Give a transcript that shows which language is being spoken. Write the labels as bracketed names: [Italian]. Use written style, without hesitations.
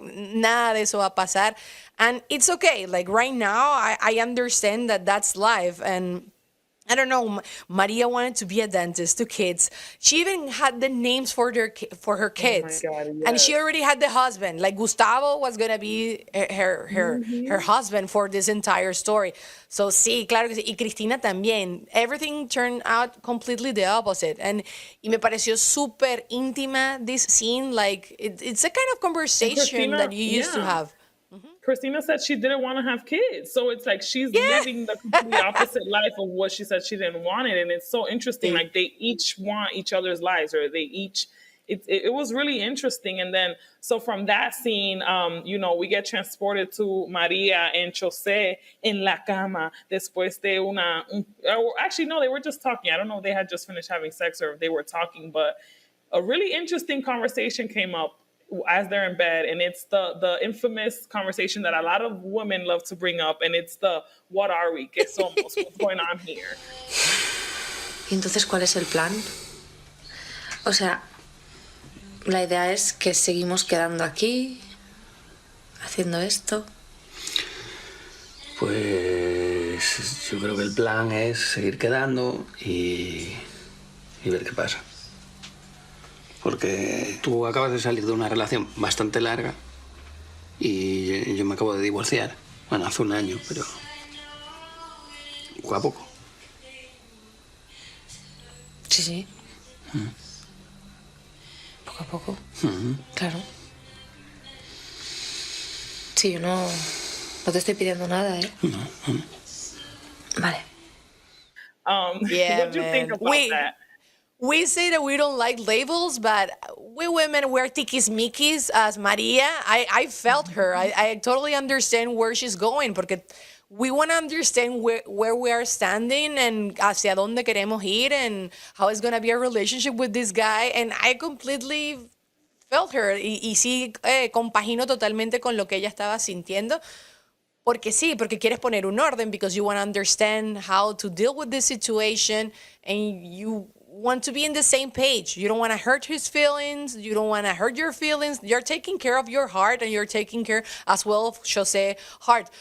[Spanish] Nada de eso va a pasar. [English] And it's okay. Like, right now, I understand that that's life. And I don't know, Maria wanted to be a dentist to kids. She even had the names for her kids. Oh my God, yes. And she already had the husband. Like, Gustavo was going to be her husband for this entire story. [Spanish] So, sí, claro que sí. Y Cristina también. [English] Everything turned out completely the opposite. [Spanish] And me pareció súper íntima, [English] this scene. Like, it's a kind of conversation that you used to have. Cristina said she didn't want to have kids. So it's like she's living the completely opposite life of what she said she didn't want it. And it's so interesting. Like, they each want each other's lives, or they each... It was really interesting. And then, so from that scene, we get transported to Maria and José [Spanish] en la cama después de [English] actually, no, they were just talking. I don't know if they had just finished having sex or if they were talking, but a really interesting conversation came up as they're in bed, and it's the infamous conversation that a lot of women love to bring up, and it's the what are we? [Spanish] ¿Qué somos? [English] What's going on here? [Spanish] ¿Y entonces cuál es el plan? O sea, la idea es que seguimos quedando aquí, haciendo esto. Pues yo creo que el plan es seguir quedando y ver qué pasa. Porque tú acabas de salir de una relación bastante larga y yo me acabo de divorciar. Bueno, hace un año, pero poco a poco. Sí. Poco a poco. Claro. Sí, yo no te estoy pidiendo nada, ¿eh? No. Vale. [English] What do you think about that? We say that we don't like labels, but we women, we're tiquismiquis as Maria. I felt her. I totally understand where she's going, [Spanish] porque [English] we want to understand where we are standing and [Spanish] hacia dónde queremos ir [English] and how it's going to be our relationship with this guy. And I completely felt her. [Spanish] Y sí, compagino totalmente con lo que ella estaba sintiendo. Porque sí, porque quieres poner un orden, [English] because you want to understand how to deal with this situation, and you want to be in the same page. You don't want to hurt his feelings. You don't want to hurt your feelings. You're taking care of your heart, and you're taking care as well of José's heart.